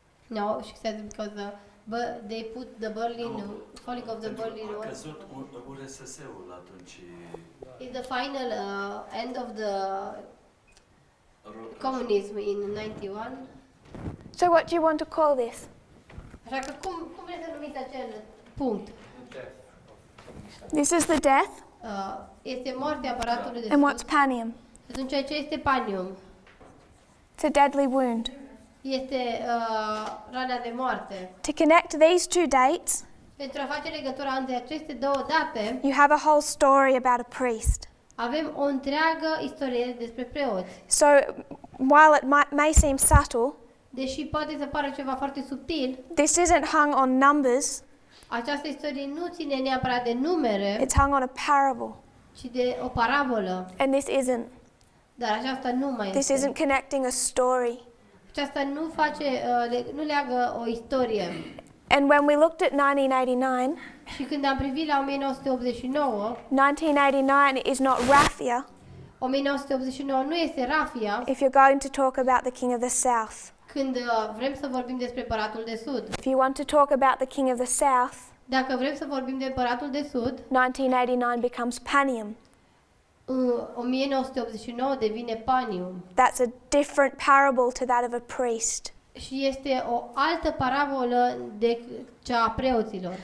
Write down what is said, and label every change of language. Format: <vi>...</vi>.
<en>No, she said because they put the Berlin, falling of the Berlin</en> <ro>A</ro> <en>Wall</en> <ro>căzut URSS-ul atunci.</ro> <en>is the final end of the communism in 91. So what do you want to call this?</en> <ro>Așa că cum vreți să numiți acel punct?</ro> <en>This is the death.</en> <ro>Este moartea aparatului de</ro> <en>And</en> <ro>sus.</ro> <en>what's panium?</en> <ro>Atunci ce este panium?</ro> <en>It's a deadly wound.</en> <ro>Este rana de moarte.</ro> <en>To connect these two dates,</en> <ro>Pentru a face legătura între aceste două date,</ro> <en>you have a whole story about a priest.</en> <ro>avem o întreagă istorie despre preoți.</ro> <en>So while it may seem subtle,</en> <ro>Deși poate să pară ceva foarte subtil,</ro> <en>this isn't hung on numbers,</en> <ro>această istorie nu ține neapărat de numere,</ro> <en>it's hung on a parable.</en> <ro>ci de o parabolă.</ro> <en>And this isn't.</en> <ro>Dar aceasta nu mai</ro> <en>This</en> <ro>este.</ro> <en>isn't connecting a story.</en> <ro>Aceasta nu leagă o istorie.</ro> <en>And when we looked at 1989,</en> <ro>Și când am privit la 1989,</ro> <en>1989 is not raffia</en> <ro>1989 nu este rafia</ro> <en>if you're going to talk about the King of the South.</en> <ro>când vrem să vorbim despre Împăratul de Sud.</ro> <en>If you want to talk about the King of the South,</en> <ro>Dacă vrem să vorbim de Împăratul de Sud,</ro> <en>1989 becomes panium.</en> <ro>1989 devine panium.</ro> <en>That's a different parable to that of a priest.</en> <ro>Și este o altă parabolă de cea a preoților.</ro>